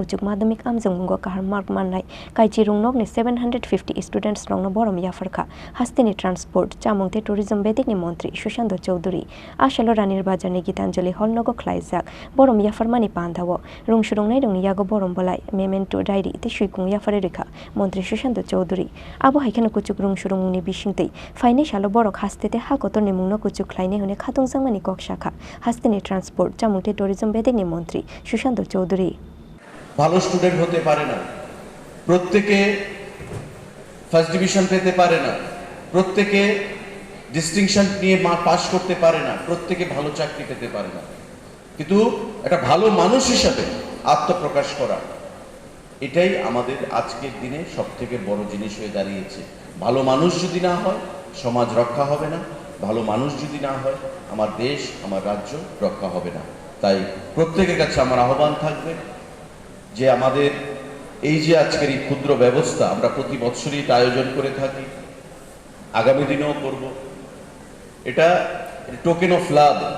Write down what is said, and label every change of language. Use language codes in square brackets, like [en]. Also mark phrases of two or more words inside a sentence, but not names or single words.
[trp] Kuchuk Madhyamik Amjumgo Kahamark Manai Kaiji Rwngnokni 750 students Rokno Borom Yapharkha Hasteni Transport Chamung te Tourism Bedikni Mantri Sushanta Chowdhury Ashalo Ranir Bajarni Gitanjali Holnogo Khlaijak Borom Yafarmani Pandhawo Rungshurungnai Rungni Yago Borom Bolai [en] Memento Diary [trp] te Shuikung Yafarerika Mantri Sushanta Chowdhury Abo Haikano Kuchuk Rungshurungni Bishingtei Faine Shalo Borok Hastete Hakotorni Mungno Kuchuk Khlaine Hune Khatung Sangmani Kok Shakha Hasteni Transport Chamung te Tourism Bedikni Mantri Sushanta Chowdhury [bn] ভালো স্টুডেন্ট হতে পারে না প্রত্যেকে ফার্স্ট ডিভিশন পেতে পারে না প্রত্যেকে ডিস্টিংশন নিয়ে পাস করতে পারে না প্রত্যেকে ভালো চাকরি পেতে পারে না কিন্তু একটা ভালো মানুষ হিসেবে আত্মপ্রকাশ করা এটাই আমাদের আজকের দিনে সবথেকে বড় জিনিস হয়ে দাঁড়িয়েছে ভালো মানুষ যদি না হয় সমাজ রক্ষা হবে না ভালো মানুষ যদি না হয় আমার দেশ আমার রাজ্য রক্ষা হবে না তাই প্রত্যেকের কাছে আমার আহ্বান থাকবে যে আমাদের এই যে আজকের এই ক্ষুদ্র ব্যবস্থা আমরা প্রতি বছরই এটা আয়োজন করে থাকি আগামী দিনেও করব এটা [en] token of love